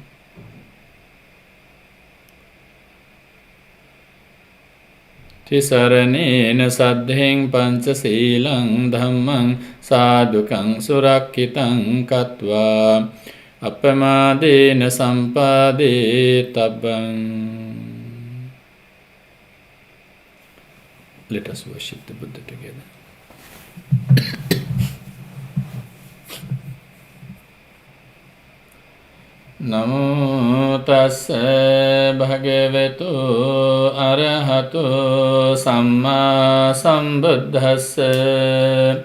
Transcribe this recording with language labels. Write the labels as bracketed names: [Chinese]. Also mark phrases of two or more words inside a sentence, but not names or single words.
[Pali] Tisaraṇena saddheṃ pañcasīlaṃ dhammaṃ sādhukaṃ surakkitaṃ kattvā appamādena sampādetabbam. [English] Let us worship the Buddha together. [Pali] Namo tassa bhagavato arahato samma sambuddhassa.